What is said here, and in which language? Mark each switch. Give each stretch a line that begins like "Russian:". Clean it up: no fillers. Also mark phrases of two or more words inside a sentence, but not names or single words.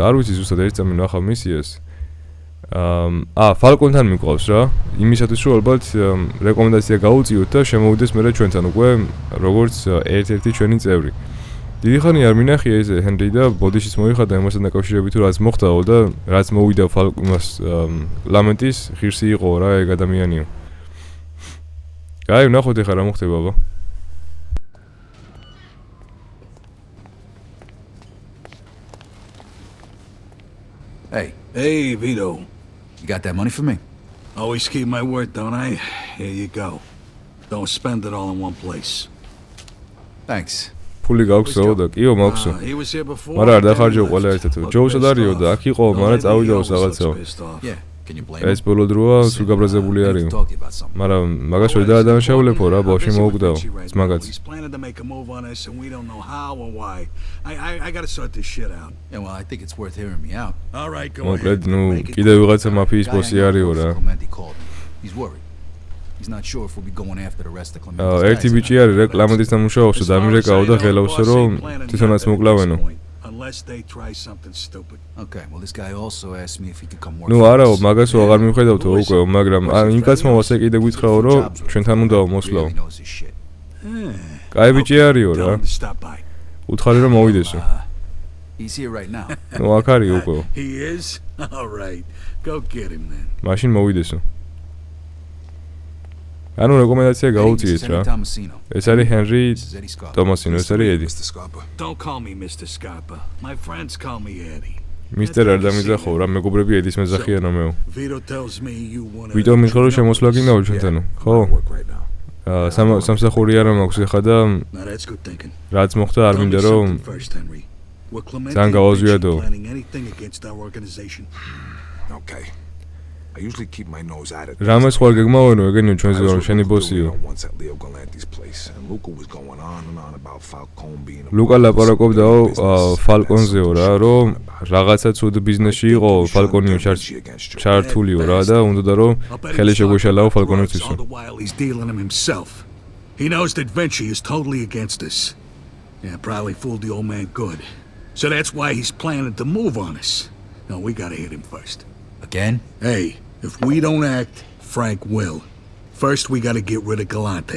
Georgian: არ ვიცი ზუსტად ერთ წამი ნახავ მისიას ფალკონთან მიყვავს რა იმისათვის რომ ალბათ რეკომენდაცია გაუწიოთ და შემოვიდეს მე ჩვენთან უკვე როგორც ერთ-ერთი ჩვენი წევრი დიდი ხანი არ მინახია ეს ჰენრი და ბოდიშიც მოიხადა იმასთან დაკავშირებით თუ რაც მოხდაო და რაც მოვიდა ფალკონს კლამენტის ღირსი იყო რა ეგ ადამიანიო კაი ვნახოთ ეხლა რა მოხდება აბა
English: Hey, Vito. You got that money for me? Always keep my word, don't I? Here you go. Don't spend it all in one place. Thanks.
Georgian: ფული გაქვსო და კიო მაქვსო. მაგრამ არ დახარჯო ყველა ერთად. ჯოუსა დარიო და აქ იყო, მაგრამ წავიდაო რაღაცაო. ეს ბოლო დროა სულ გაბრაზებული არისო. მაგრამ მაგას ვერ დაადანაშაულებო რა, ბავშვი მოუკვდაო. მაგაც.
English: I got to sort this shit out. Yeah, well, I think it's worth hearing me out. All right, go ahead.
Georgian: მოკლედ, ნუ კიდევ ვიღაცა მაფიის ბოსი არისო რა.
English: He's worried. He's not sure if we'll be going after the rest of Clemente's.
Georgian: ერთი ბიჭი არის რა, კლამენტის დამუშავებსო და ამირეკაო და ღელავსო რომ თვითონაც მოკლავენო.
English: Unless they try something stupid. Okay, well this guy also asked me if he could come work.
Georgian: ნუ არაო, მაგასო აღარ მივხედავთო უკვე, მაგრამ იმ კაცმა ვასე კიდე გითხრაო რომ ჩვენთან უნდაო მოსვლაო. კაი ბიჭი არისო რა. უთხარი რომ მოვიდესო.
English: He's here right now.
Georgian: ნუ აქ არის უკვე.
English: He is? All right. Go get him then.
Georgian: მაშინ მოვიდესო. ანუ რეკომენდაცია გაუწიეთ რა. ეს არის ჰენრი ტომასინო, ეს არის ედი.
English: Don't call me Mr. Scarpa. My friends call me Eddie.
Georgian: მისტერ არ დამიძახო რა, მეგობრები ედის მეძახიანო მეო.
English: Vito tells me you want to.
Georgian: ვიტო მიხარო შემოსვლა გინდაო ჩვენთანო, ხო? სამსახური არა მაქვს ეხა და რაც მოხდა არ მინდა რომ ძალიან გავაზვიადო.
English: Okay. I usually keep my nose at it.
Georgian: რამეს ხوار გეგმავენო ეგენიო ჩვენზე რომ შენი ბოსიო. ლუკა ლაპარაკობდაო ფალკონზეო რა, რომ რაღაცა ცუდ ბიზნესში იყო ფალკონიო ჩართულიო რა და უნდა რომ ხელი შეგვეშალაო ფალკონისთვისო.
English: He knows that Vinci is totally against us. Yeah, probably fooled the old man good. So that's why he's planning to move on us. No, we gotta hit him first. Again? Hey, if we don't act, Frank will. First, we gotta get rid of Galante.